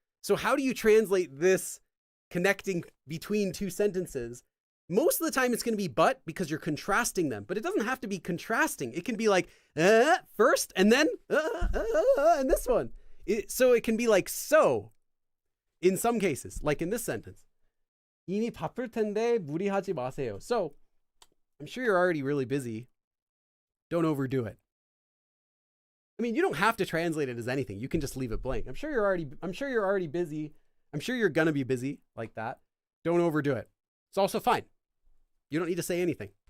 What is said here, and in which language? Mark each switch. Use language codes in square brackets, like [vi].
[en] So how do you translate this connecting between two sentences? Most of the time it's going to be but because you're contrasting them, but it doesn't have to be contrasting. It can be like first and then and this one. So it can be like so in some cases, like in this sentence. [ko] 이미 바쁠 텐데 무리하지 마세요. [en] So I'm sure you're already really busy. Don't overdo it. I mean, you don't have to translate it as anything. You can just leave it blank. I'm sure you're already busy. I'm sure you're going to be busy like that. Don't overdo it. It's also fine. You don't need to say anything.